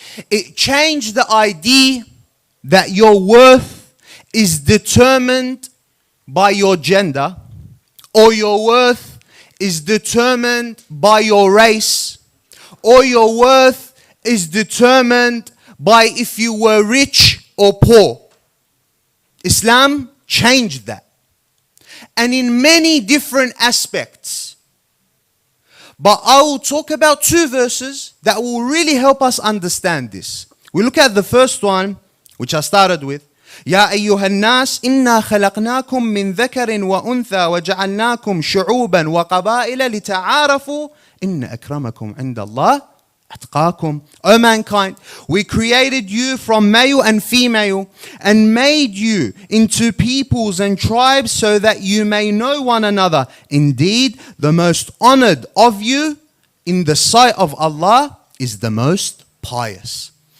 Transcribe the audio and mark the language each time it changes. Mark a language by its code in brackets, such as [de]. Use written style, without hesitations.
[en] It changed the idea that your worth is determined by your gender, or your worth is determined by your race, or your worth is determined by if you were rich or poor. Islam changed that. And in many different aspects. But I will talk about 2 verses that will really help us understand this. We look at the first one, which I started with. [ar] يا أيها الناس إنا خلقناكم من ذكر وأنثى وجعلناكم شعوبا وقبائل لتعارفوا إن أكرمكم عند الله أتقاكم. [en] O mankind, we created you from male and female and made you into peoples and tribes so that you may know one another. Indeed, the most honored of you in the sight of Allah is the most pious.